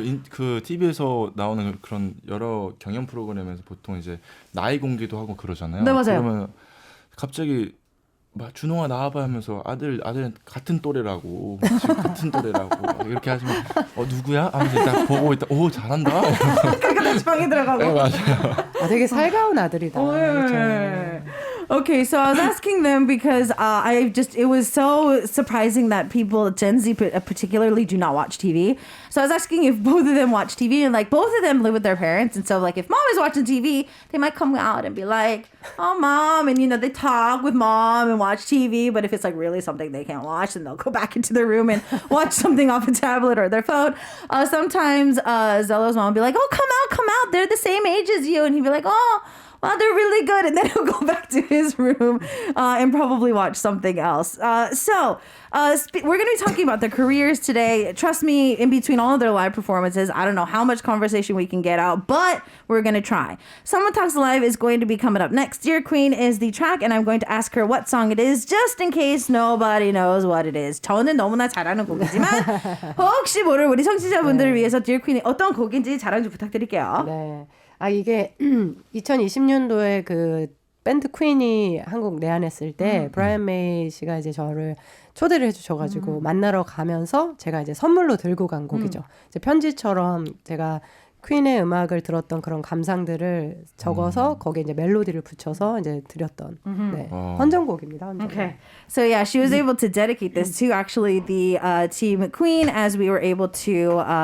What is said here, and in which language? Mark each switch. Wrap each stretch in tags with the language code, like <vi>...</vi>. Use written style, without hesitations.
<ko>그 TV에서 나오는 그런 여러 경연 프로그램에서 보통 이제 나이 공개도 하고 그러잖아요. 네, 맞아요. 그러면 갑자기 막 준홍아 나와봐 하면서 아들은 같은 또래라고 지금 같은 또래라고 이렇게 하시면 누구야? 하면서 딱 보고 있다. 오 잘한다. 그러니까 다시 방에 들어가고. 네 맞아요. 되게 살가운 아들이다.</ko> <en>Okay, so I was asking them because it was so surprising that people, Gen Z particularly, do not watch TV. So I was asking if both of them watch TV, and like both of them live with their parents, and so like if mom is watching TV, they might come out and be like, "Oh, mom," and they talk with mom and watch TV. But if it's like really something they can't watch, then they'll go back into their room and watch something off a tablet or their phone. Sometimes Zelo's mom will be like, "Oh, come out, they're the same age as you," and he'd be like, "Oh, wow, they're really good," and then he'll go back to his room and probably watch something else. We're going to be talking about their careers today. Trust me, in between all of their live performances, I don't know how much conversation we can get out, but we're going to try. Someone Talks Live is going to be coming up next. Dear Queen is the track, and I'm going to ask her what song it is, just in case nobody knows what it is.</en> <ko>저는 너무나 잘하는 곡이지만 혹시 모를 우리 청취자분들을 위해서 Dear Queen이 어떤 곡인지 자랑 좀 부탁드릴게요. 네. 이게 2020년도에 그 밴드 퀸이 한국 내한했을 때 브라이언 메이 씨가 이제 저를 초대를 해주셔가지고 만나러 가면서 제가 이제 선물로 들고 간 곡이죠. 이제 편지처럼 제가 퀸의 음악을 들었던 그런 감상들을 적어서 거기에 이제 멜로디를 붙여서 이제 드렸던 네, 헌정곡입니다. 헌정곡.</ko> <en>Okay, so yeah, she was able to dedicate this to actually the team Queen, as we were able to.</en>